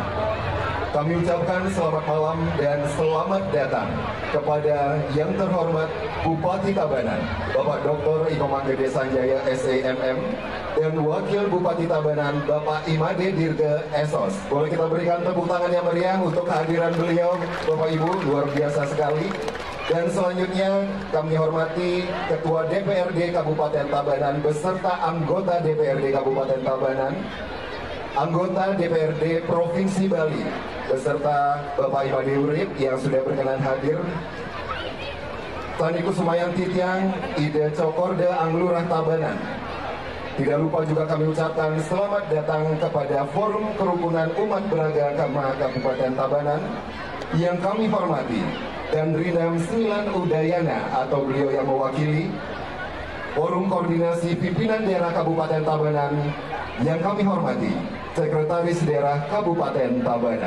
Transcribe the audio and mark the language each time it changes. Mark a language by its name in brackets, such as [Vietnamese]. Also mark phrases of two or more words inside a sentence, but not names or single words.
[Indonesian] Kami ucapkan selamat malam dan selamat datang kepada yang terhormat Bupati Tabanan, Bapak Dr. Iko Manggede Sanjaya SEMM, dan Wakil Bupati Tabanan, Bapak Imade Dirga Esos. Boleh kita berikan tepuk tangan yang meriah untuk kehadiran beliau, Bapak Ibu, luar biasa sekali. Dan selanjutnya kami hormati Ketua DPRD Kabupaten Tabanan beserta anggota DPRD Kabupaten Tabanan, anggota DPRD Provinsi Bali beserta Bapak Imade Urip yang sudah berkenan hadir, [Balinese] Taniku Sumayan Titiang, Ide Cokorda Anglurah Tabanan. [Indonesian] Tidak lupa juga kami ucapkan selamat datang kepada Forum Kerukunan Umat Beragama Kabupaten Tabanan yang kami hormati, dan Rinam Semilan Udayana atau beliau yang mewakili Forum Koordinasi Pimpinan Daerah Kabupaten Tabanan yang kami hormati, Sekretaris Daerah Kabupaten Tabanan.